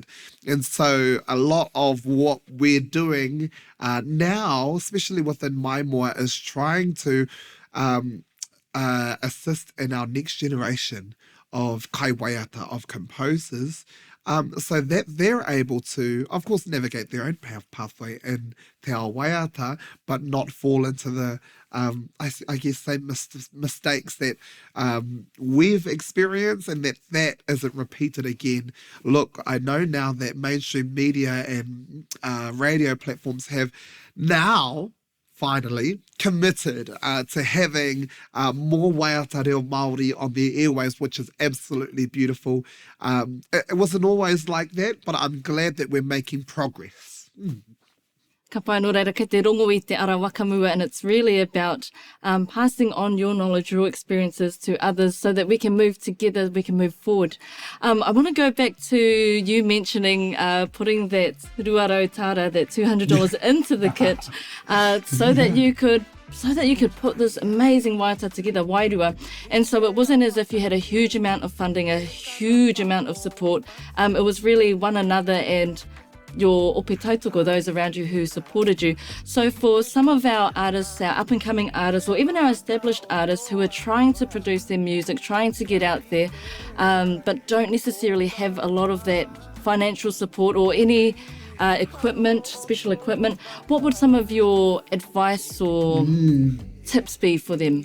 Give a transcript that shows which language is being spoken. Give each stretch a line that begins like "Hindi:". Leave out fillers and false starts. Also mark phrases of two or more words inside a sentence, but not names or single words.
English: And so a lot of what we're doing now, especially within my moa, is trying to assist in our next generation of kaiwaiata, of composers, so that they're able to, of course, navigate their own pathway in
Māori: te ao waiata,
English: but not fall into the, I guess, same mistakes that we've experienced, and that isn't repeated again. Look, I know now that mainstream media and radio platforms have now finally committed to having more
Māori: waiata reo Māori
English: on their airwaves, which is absolutely beautiful. It wasn't always like that, but I'm glad that we're making progress.
Māori: Ka pai no reira, kei te rongo I te ara wakamua,
English: and it's really about passing on your knowledge, your experiences to others so that we can move together, we can move forward. I want to go back to you mentioning putting that
Māori: ruarau tara,
English: that $200 into the kit so that you could put this amazing waiata together, wairua. And so it wasn't as if you had a huge amount of funding, a huge amount of support. It was really one another and your
Māori: ope tautoko,
English: those around you who supported you. So for some of our artists, our up-and-coming artists, or even our established artists who are trying to produce their music, trying to get out there, but don't necessarily have a lot of that financial support or any equipment, special equipment, what would some of your advice or tips be for them?